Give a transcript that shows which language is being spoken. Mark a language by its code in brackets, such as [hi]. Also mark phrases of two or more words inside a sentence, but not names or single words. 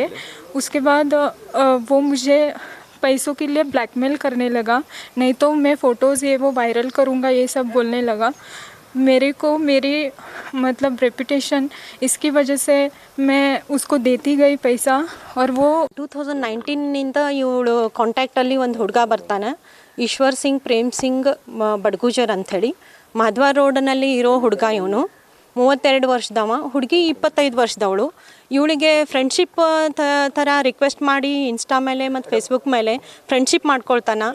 [hi] उसके बाद वो मुझे पैसों के लिए ब्लैकमेल करने लगा, नहीं तो मैं फ़ोटोज़ ये वो वायरल करूँगा, ये सब बोलने लगा. मेरे को मेरी मतलब रेपुटेशन इसकी वजह से मैं उसको देती गई पैसा. और वो [kn] 2019 ಇವಳು ಕಾಂಟ್ಯಾಕ್ಟಲ್ಲಿ ಒಂದು ಹುಡುಗ ಬರ್ತಾನೆ, ಈಶ್ವರ್ ಸಿಂಗ್ ಪ್ರೇಮ್ ಸಿಂಗ್ ಬಡ್ಗೂಜರ್ ಅಂಥೇಳಿ. ಮಾಧವ ರೋಡ್ನಲ್ಲಿ ಇರೋ ಹುಡುಗ. ಇವನು 32 ವರ್ಷದವ, ಹುಡುಗಿ 25 ವರ್ಷದವಳು. ಇವಳಿಗೆ ಫ್ರೆಂಡ್ಶಿಪ್ ಥರ ರಿಕ್ವೆಸ್ಟ್ ಮಾಡಿ ಇನ್ಸ್ಟಾ ಮೇಲೆ ಮತ್ತು ಫೇಸ್ಬುಕ್ ಮೇಲೆ ಫ್ರೆಂಡ್ಶಿಪ್ ಮಾಡ್ಕೊಳ್ತಾನೆ.